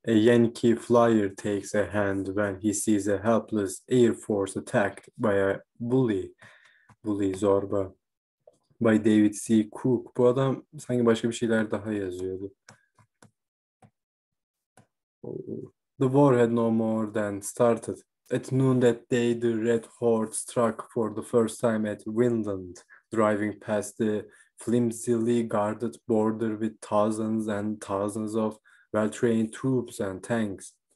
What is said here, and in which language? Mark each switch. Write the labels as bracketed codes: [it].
[en] A Yankee flyer takes a hand when he sees a helpless Air Force attacked by a bully. Bully zorba. By David C. Cook. [tr] Bu adam sanki başka bir şeyler daha yazıyordu. [en] The war had no more than started. At noon that day, the Red Horde struck for the first time at Vinland, driving past the flimsily guarded border with thousands and thousands of well-trained troops and tanks.